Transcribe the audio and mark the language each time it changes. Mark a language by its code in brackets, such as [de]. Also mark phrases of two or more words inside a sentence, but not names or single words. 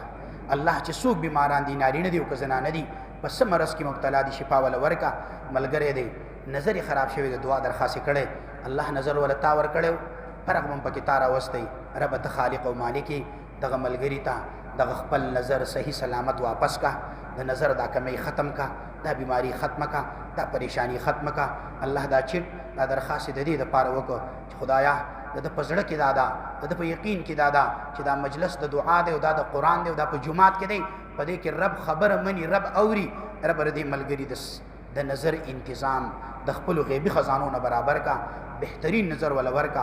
[ps] الله چې څوک بیماران دي نارینه دي او که زنانه دي په څه مرض کې مبتلا دي شفا وله ورکړه. ملګری دی نظر یې خراب شوی د دعا درخواست یې کړی الله نظر وله تا ورکړی فرق به هم پکې تا راوستی. رب ته خالق او مالک دغه ملګري ته دغه خپل نظر صحیح سلامت واپس کا، د نظر دا کمی ختم کا، دا بیماری ختم کا، دا پریشانی ختم کا. الله دا چټ دا درخواست د دې دپاره وکړو چې خدایا د ده په زړه کې دا ده، د ده په یقین کې دا ده چې دا مجلس د دعا دی او دا د قرآن دی او دا په جومات کې دی، په دې کې رب خبره مني، رب اوري. رب د دې ملګري د نظر انتظام د خپلو غیبي خزانو نه برابر کا، بهترین نظر ولا ورکا.